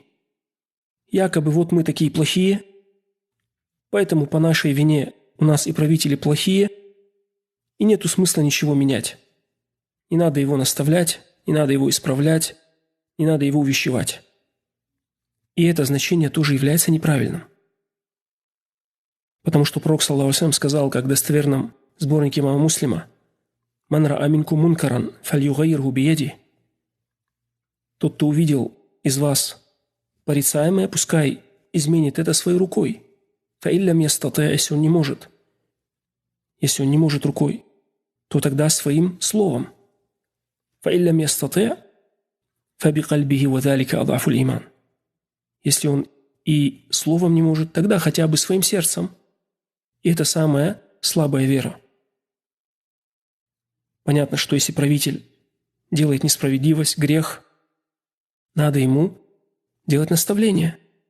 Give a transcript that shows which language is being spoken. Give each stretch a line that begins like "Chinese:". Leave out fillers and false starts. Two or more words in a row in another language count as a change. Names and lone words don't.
Russian: Якобы вот мы такие плохие, поэтому по нашей вине у нас и правители плохие, и нету смысла ничего менять. Не надо его наставлять, не надо его исправлять, не надо его увещевать. И это значение тоже является неправильным. Потому что пророк,
Arabic: صلى الله عليه وسلم,
Russian: сказал, как в достоверном сборнике имама Муслима:
Arabic: «من رأى منكم منكرا فليغيره بيده».
Russian: Тот, кто увидел из вас порицаемое, пускай изменит это своей рукой.
Arabic: فإن لم يستطع',
Russian: если он не может. Если он не может рукой, то тогда своим словом.
Arabic: فإن لم يستطع فبقلبه وذلك أضعف الإيمان.
Russian: Если он и словом не может, тогда хотя бы своим сердцем. И это самая слабая вера. Понятно, что если правитель делает несправедливость, грех, надо ему делать наставление.